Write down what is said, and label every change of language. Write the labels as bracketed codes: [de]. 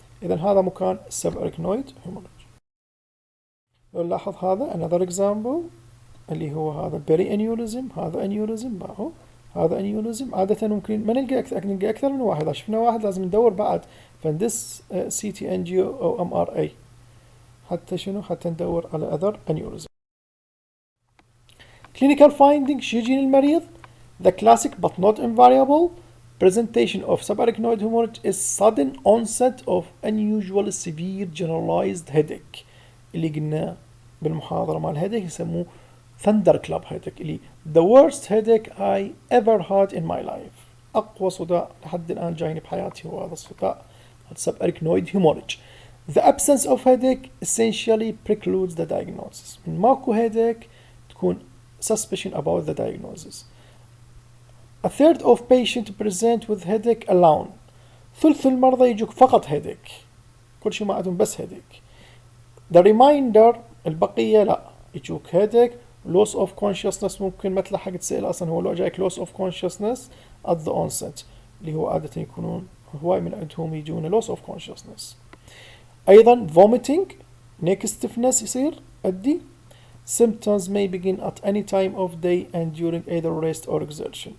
[ar] إذا هذا مكان السباركنويد هيموريج. لو نلاحظ هذا [en] another example [ar] اللي هو هذا بري انيوريزم، هذا انيوريزم باهو، هذا انيوريزم. عادة ممكن ما نلقى نلقى أكثر من واحد، إذا شفنا واحد لازم ندور بعد، فندس سي تي ان جي أو ام ار اي حتى شنو، حتى ندور على [en] other aneurysm. clinical finding [ar] شو يجي للمريض؟ [en] the classic but not invariable presentation of subarachnoid hemorrhage is sudden onset of unusual severe generalized headache، [ar] اللي قلنا بالمحاضرة مال [en] headache يسموه thunder club headache، اللي the worst headache I ever had in my life. [ar] أقوى صداع لحد الآن جايني بحياتي هو هذا الصداع subarachnoid hemorrhage. [en] The absence of headache essentially precludes the diagnosis. [ar] من ماكو headache تكون [en] suspicion about the diagnosis. A third of patients present with headache alone. [ar] ثلث المرضى يجوك فقط headache، كل شيء ما عندهم بس headache. [en] The remainder [ar] البقية لا، يجوك [en] headache loss of consciousness. [ar] ممكن ما تلحق تسأل أصلا هو لو جايك [en] loss of consciousness at the onset، [ar] اللي هو عادة يكونون هواي من عندهم يجون loss of consciousness. أيضا vomiting neck stiffness يصير أدي. [en] symptoms may begin at any time of day and during either rest or exertion.